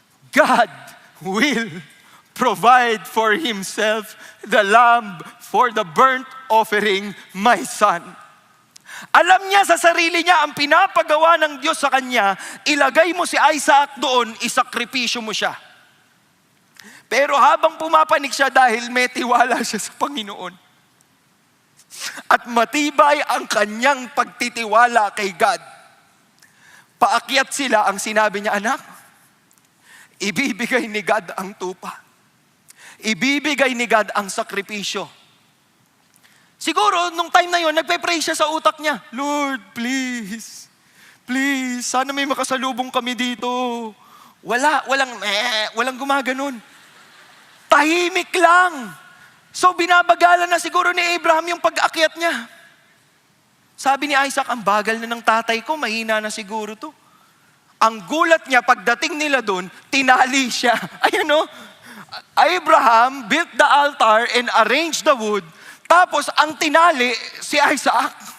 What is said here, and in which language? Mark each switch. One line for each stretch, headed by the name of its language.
English: God will provide for himself the lamb for the burnt offering, my son.
Filipino: Alam niya sa sarili niya ang pinapagawa ng Diyos sa kanya, ilagay mo si Isaac doon, isakripisyo mo siya. Pero habang pumapanig siya dahil may tiwala siya sa Panginoon, at matibay ang kanyang pagtitiwala kay God, paakyat sila, ang sinabi niya, anak, ibibigay ni God ang tupa. Ibibigay ni God ang sakripisyo. Siguro, nung time na yon, nagpe-pray siya sa utak niya, Lord, please, sana may makasalubong kami dito. Walang gumaganon. Tahimik lang. So, binabagalan na siguro ni Abraham yung pag-aakyat niya. Sabi ni Isaac, ang bagal na ng tatay ko, mahina na siguro to. Ang gulat niya, pagdating nila doon, tinali siya.
English: Ayan Abraham built the altar and arranged the wood.
Filipino: Tapos ang tinali si Isaac.